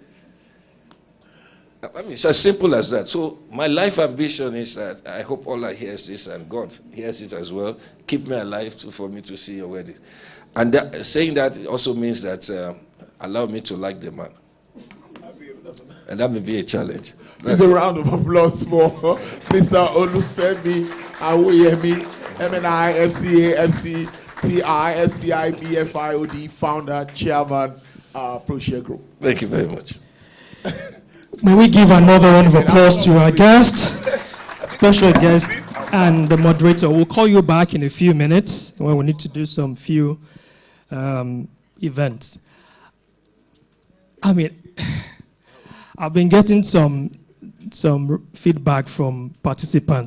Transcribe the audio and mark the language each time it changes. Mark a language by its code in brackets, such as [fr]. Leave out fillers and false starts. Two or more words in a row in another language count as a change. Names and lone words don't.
[en] I mean, it's as simple as that. So my life ambition is that I hope Allah hears this and God hears it as well. Keep me alive for me to see your wedding. And saying that also means that allow me to like the man. And that may be a challenge. Please a round of applause for Mr. Olufemi Awoyemi, MNI, FCA, FCTI, FCI, BFIOD, founder, chairman, ProShare Group. Thank you very much. May we give another round of applause to our guest, special guest, and the moderator. We'll call you back in a few minutes when we need to do some few events. I mean, I've been getting some feedback from participants.